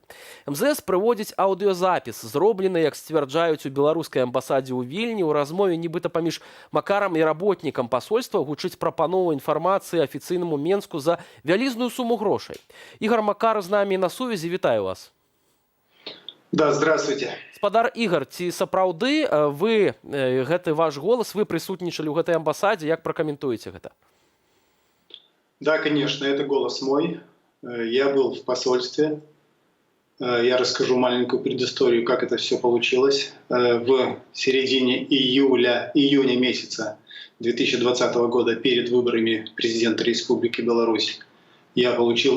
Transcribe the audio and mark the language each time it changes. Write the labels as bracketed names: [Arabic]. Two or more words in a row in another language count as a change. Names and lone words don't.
[Belarusian] МЗС прыводзіць аўдыёзапіс, зроблены, як сцвярджаюць у беларускай амбасадзе ў Вільні, у размове нібыта паміж Макарам і работнікам пасольства гучыць прапанова інфармацыі афіцыйнаму Менску за вялізную суму грошай. Ігар Макар з намі на сувязі, вітаю вас. [Russian] Да, здравствуйте. [Belarusian] Спадар Ігар, ці сапраўды вы, гэты ваш голас, вы прысутнічалі ў гэтай амбасадзе, як пракаментуеце гэта? [Russian] Да, конечно, это голос мой. Я был в посольстве. Я расскажу маленькую предысторию, как это все получилось. В середине июня месяца 2020 года, перед выборами президента Республики Беларусь, я получил